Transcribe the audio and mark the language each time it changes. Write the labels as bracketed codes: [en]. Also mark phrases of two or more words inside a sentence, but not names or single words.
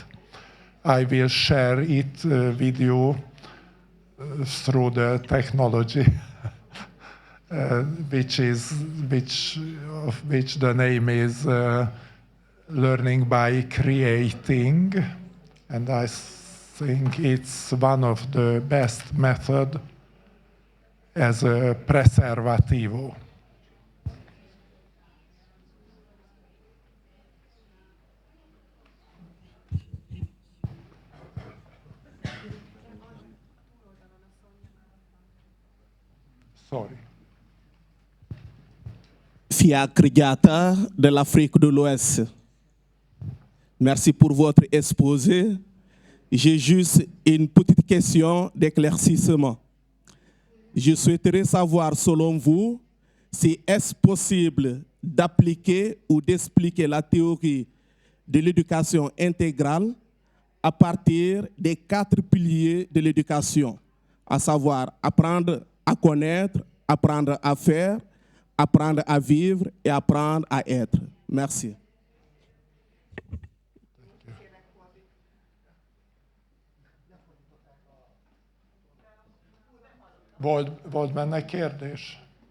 [en] I will share it with you through the technology, of which the name is Learning by Creating, and I think it's one of the best method as a preservativo. Sorry. [fr] Fiacre Diata de l'Afrique de l'Ouest. Merci pour votre exposé. J'ai juste une petite question d'éclaircissement. Je souhaiterais savoir, selon vous, si est-ce possible d'appliquer ou d'expliquer la théorie de l'éducation intégrale à partir des 4 piliers de l'éducation, à savoir apprendre à connaître, apprendre à faire, apprendre à vivre et apprendre à être. Merci. [hu] Volt benne kérdés?